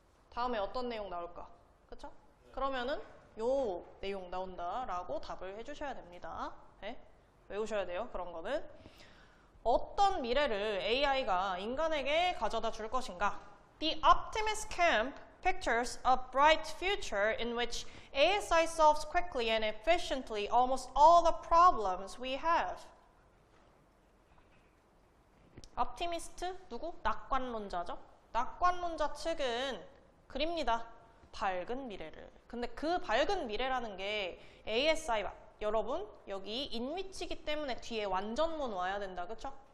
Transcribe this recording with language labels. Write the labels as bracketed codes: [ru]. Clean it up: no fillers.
[ko] 다음에 어떤 내용 나올까? 그쵸? 그러면은 요 내용 나온다라고 답을 해주셔야 됩니다. 네? 외우셔야 돼요. 그런 거는. 어떤 미래를 AI가 인간에게 가져다 줄 것인가? [en] The optimist camp pictures a bright future in which ASI solves quickly and efficiently almost all the problems we have. [ko] optimist 누구? 낙관론자죠. 낙관론자 측은 그립니다. 밝은 미래를. 근데 그 밝은 미래라는 게 ASI 여러분 여기 인위치기 때문에 뒤에 완전문 와야 된다. 그쵸?